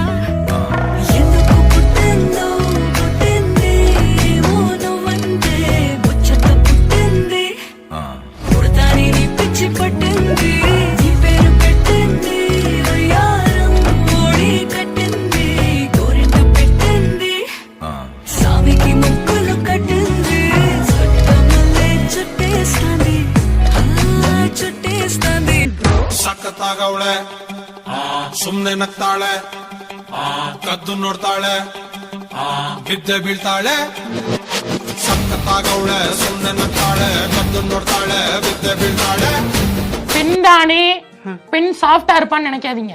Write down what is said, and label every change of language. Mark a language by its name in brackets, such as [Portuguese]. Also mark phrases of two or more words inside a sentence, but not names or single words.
[Telugu] ఎందుకు పుట్టిందో పుట్టింది ఏమో నువ్వంటే ముచ్చట పుట్టింది, పుడతాని నీ పిచ్చి పట్టింది, నీ పేరు పెట్టింది వయ్యారం ఓడి కట్టింది, గోరింట పెట్టింది సామికి ముక్కులు కట్టింది, చుట్టమల్లే చుట్టేస్తాంది చుట్టేస్తాంది. [Kannada] ಸಖತ್ತಾಗವಳೆ ಸುಮ್ನೆ ನಗ್ತಾಳೆ, ಕದ್ದು ನೋಡ್ತಾಳೆ ಬಿದ್ದೆ ಬೀಳ್ತಾಳೆ. ಸಖತ್ತಾಗವಳೆ ಸುಮ್ನೆ ನಗ್ತಾಳೆ, ಕದ್ದು ನೋಡ್ತಾಳೆ ಬಿದ್ದೆ ಬೀಳ್ತಾಳೆ. [Tamil] பெண் தானே, பெண் சாஃப்டா இருப்பான்னு நினைக்காதீங்க.